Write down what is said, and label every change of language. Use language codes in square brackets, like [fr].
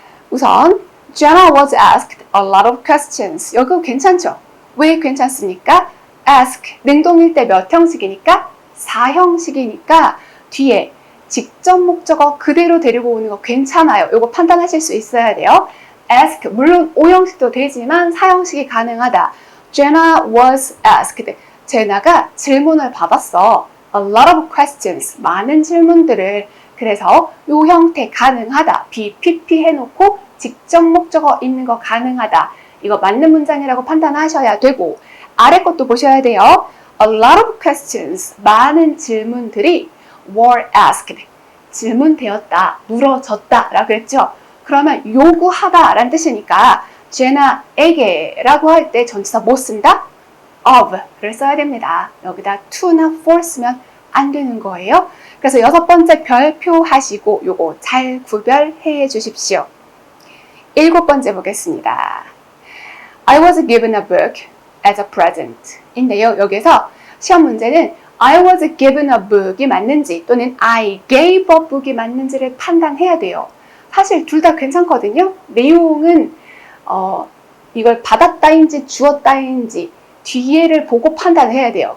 [ko] 우선 [en] Jenna was asked a lot of questions. [ko] 여기 괜찮죠? 왜 괜찮습니까? ask, 능동일 때 몇 형식이니까? 4형식이니까 뒤에 직접 목적어 그대로 데리고 오는 거 괜찮아요. 이거 판단하실 수 있어야 돼요. ask, 물론 5형식도 되지만 4형식이 가능하다. [en] Jenna was asked. [ko] 제나가 질문을 받았어. [en] A lot of questions. [ko] 많은 질문들을. 그래서 이 형태 가능하다. BPP 해놓고 직접 목적어 있는 거 가능하다. 이거 맞는 문장이라고 판단하셔야 되고 아래 것도 보셔야 돼요. [en] A lot of questions. [ko] 많은 질문들이 [en] were asked. [ko] 질문되었다. 물어졌다. 라고 했죠. 그러면 요구하다 라는 뜻이니까 제나에게 라고 할 때 전치사 뭐 쓴다? of를 써야 됩니다. 여기다 to나 for 쓰면 안 되는 거예요. 그래서 여섯 번째 별표 하시고 요거 잘 구별해 주십시오. 일곱 번째 보겠습니다. [en] I was given a book as a present [ko] 인데요. 여기서 시험 문제는 [en] I was given a book [ko] 이 맞는지 또는 [en] I gave a book [ko] 이 맞는지를 판단해야 돼요. 사실 둘 다 괜찮거든요. 내용은 이걸 받았다인지 주었다인지 뒤에를 보고 판단해야 돼요.